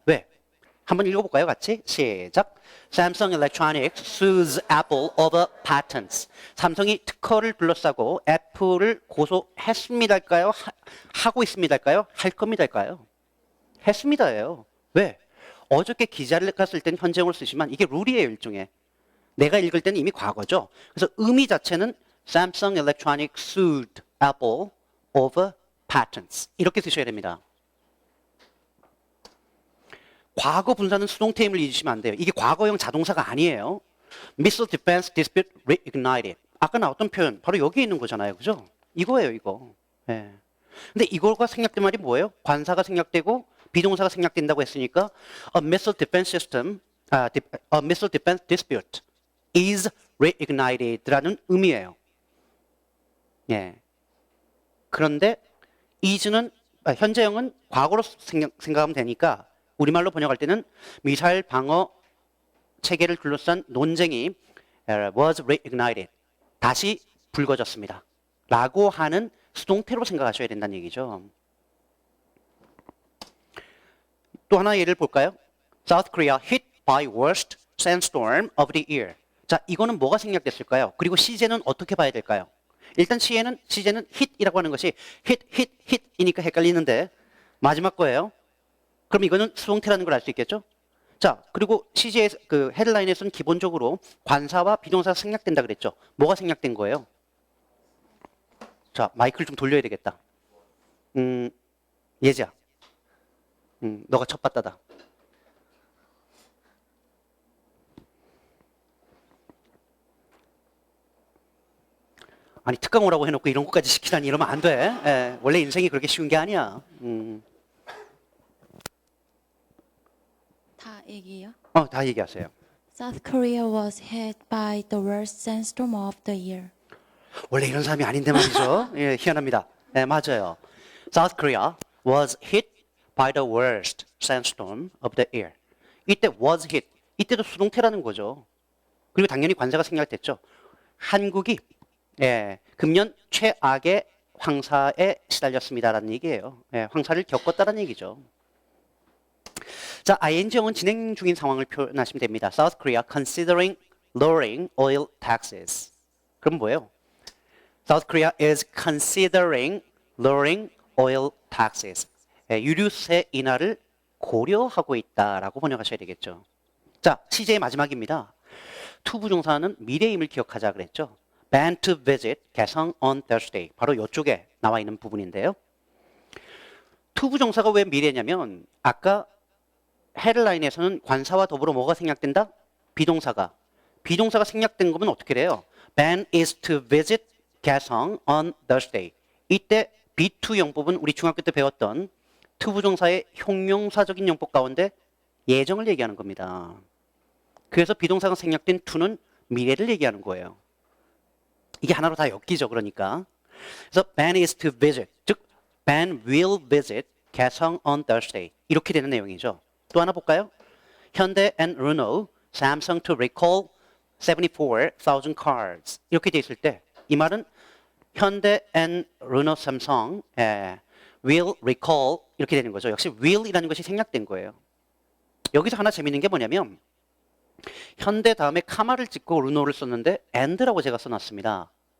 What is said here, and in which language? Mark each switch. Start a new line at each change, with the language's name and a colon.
Korean: 왜? 한번 읽어볼까요? 같이 시작.
English: Samsung Electronics sues Apple over patents.
Korean: 삼성이 특허를 둘러싸고 애플을 고소했습니다일까요? 하고 있습니다일까요? 할 겁니다일까요? 했습니다예요. 왜? 어저께 기자를 갔을 때는 현재형을 쓰지만 이게 룰이에요, 일종의. 내가 읽을 때는 이미 과거죠. 그래서 의미 자체는
English: Samsung Electronics sued Apple over patents.
Korean: 이렇게 쓰셔야 됩니다. 과거 분사는 수동태임을 잊으시면 안 돼요. 이게 과거형 자동사가 아니에요.
English: Missile Defense Dispute Reignited.
Korean: 아까 나왔던 표현 바로 여기 있는 거잖아요. 그죠? 이거예요, 이거. 네. 근데 이거가 생략된 말이 뭐예요? 관사가 생략되고 비동사가 생략된다고 했으니까
English: a missile defense system, a missile defense dispute is reignited라는 의미예요.
Korean: 예. 그런데 is는 현재형은 과거로 생각하면 되니까 우리말로 번역할 때는 미사일 방어 체계를 둘러싼 논쟁이
English: was reignited.
Korean: 다시 불거졌습니다. 라고 하는 수동태로 생각하셔야 된다는 얘기죠. 또 하나 예를 볼까요?
English: South Korea hit by worst sandstorm of the year.
Korean: 자, 이거는 뭐가 생략됐을까요? 그리고 시제는 어떻게 봐야 될까요? 일단 시제는 hit이라고 하는 것이 hit이니까 헷갈리는데 마지막 거예요. 그럼 이거는 수동태라는 걸 알 수 있겠죠? 자, 그리고 시제의 그 헤드라인에서는 기본적으로 관사와 비동사가 생략된다 그랬죠? 뭐가 생략된 거예요? 자, 마이크를 좀 돌려야 되겠다. 예지야. 너가 첫 봤다다. 아니, 특강 오라고 해놓고 이런 것까지 시키다니 이러면 안 돼. 예, 원래 인생이 그렇게 쉬운 게 아니야. 다 얘기해요? 다 얘기하세요.
English: South Korea was hit by the worst sandstorm of the year.
Korean: 원래 이런 사람이 아닌데 말이죠. 예, 희한합니다. 네, 맞아요.
English: South Korea was hit by the worst sandstorm of the year. 이때 was hit.
Korean: 이때도 수동태라는 거죠. 그리고 당연히 관사가 생략됐죠. 한국이 금년 최악의 황사에 시달렸습니다라는 얘기예요. 황사를 겪었다는 얘기죠. 자, ing형은 진행 중인 상황을 표현하시면 됩니다.
English: South Korea considering lowering oil taxes.
Korean: 그럼 뭐예요?
English: South Korea is considering lowering oil taxes.
Korean: 유류세 인하를 고려하고 있다라고 번역하셔야 되겠죠. 자, 시제의 마지막입니다. 투부정사는 미래임을 기억하자 그랬죠.
English: Plan to visit 개성 on Thursday.
Korean: 바로 이쪽에 나와 있는 부분인데요. 투부정사가 왜 미래냐면 아까 헤드라인에서는 관사와 더불어 뭐가 생략된다? 비동사가. 비동사가 생략된 거면 어떻게 돼요?
English: Ben is to visit 개성 on Thursday.
Korean: 이때 B2 용법은 우리 중학교 때 배웠던 투부정사의 형용사적인 용법 가운데 예정을 얘기하는 겁니다. 그래서 비동사가 생략된 to는 미래를 얘기하는 거예요. 이게 하나로 다 엮이죠, 그러니까.
English: 그래서 Ben is to visit, 즉 Ben will visit 개성 on Thursday.
Korean: 이렇게 되는 내용이죠. 또 하나 볼까요?
English: 현대 and Renault, Samsung to recall 74,000 cars.
Korean: 이렇게 돼 있을 때 이 말은 현대
English: and Renault, Samsung will recall
Korean: 이렇게 되는 거죠. 역시 will이라는 것이 생략된 거예요. 여기서 하나 재밌는 게 뭐냐면 현대 다음에 카마를 찍고 르노를 썼는데 and라고 제가 써놨습니다.